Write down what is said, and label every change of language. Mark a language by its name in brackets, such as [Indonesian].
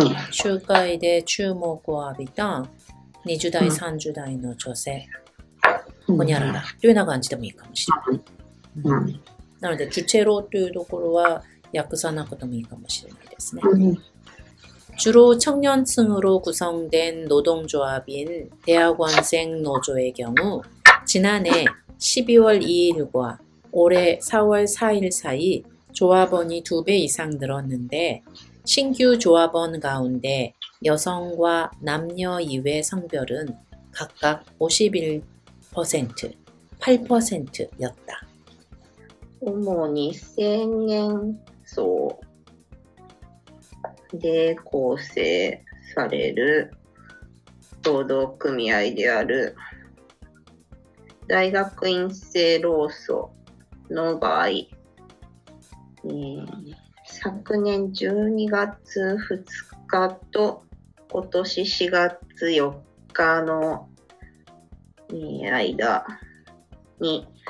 [Japanese] 集会で注目を浴びた20代、30代の女性、ほにゃららというような感じでもいいかもしれない。なので、주체로というところは訳さなくてもいいかもしれないですね。 [Korean] 주로 청년층으로 구성된 노동조합인 대학원생 노조의 경우 지난해 12월 2일과 올해 4월 4일 사이 조합원이 2배 이상 늘었는데 신규 조합원 가운데 여성과 남녀 이외 성별은 각각 51%, 8%였다. [Japanese] 主に青年層で構成される労働組合である大学院生労組の場合、昨年12月2日と今年4月4日の間に